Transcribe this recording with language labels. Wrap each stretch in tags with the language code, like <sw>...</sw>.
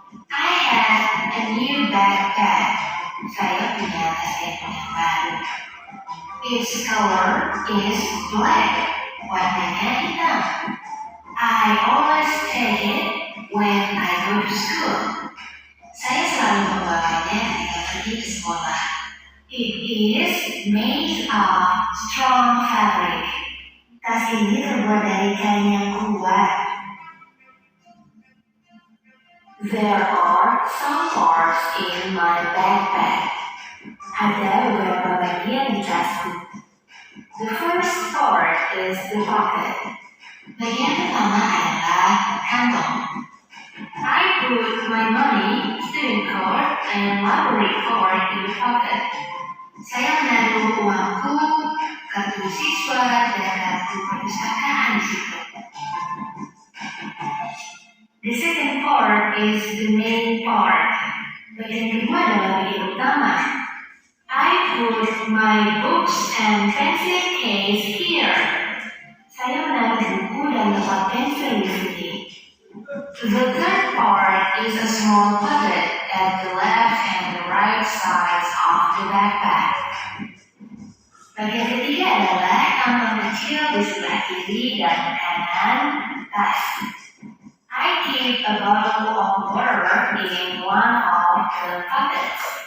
<en>I have a new backpack.</en> <id>Saya punya tas yang baru.</id> <en>Its color is black.</en> <id>Warnanya hitam.</id> <en>I always take it when I go to school.</en> <id>Saya selalu membawanya ketika pergi ke sekolah.</id> <en>It is made of strong fabric.</en> <id>Tas ini terbuat dari kain yang kuat.</id> <en>There are some parts in my backpack.</en> <id>Ada beberapa bagian di tasku.</id> <en>The first part is the pocket.</en> <id>Bagian pertama adalah kantong.</id> <en>I put my money, student card, and library card in the pocket.</en> <id>Saya menaruh uangku, kartu siswa, dan kartu perpustakaan di situ.</id> <en>The second part is the main part.</en> <id>Bagian kedua adalah bagian utama.</id> <en>I put my books and pencil case here.</en> <id>Saya menaruh buku dan tempat pensil di sini.</id> <en>The third part is a small pocket at the left and the right sides of the backpack.</en> <id>Bagian ketiga adalah kantong kecil di sebelah kiri dan kanan tas.</id> <en>I keep a bottle of water in one of the pockets.</en>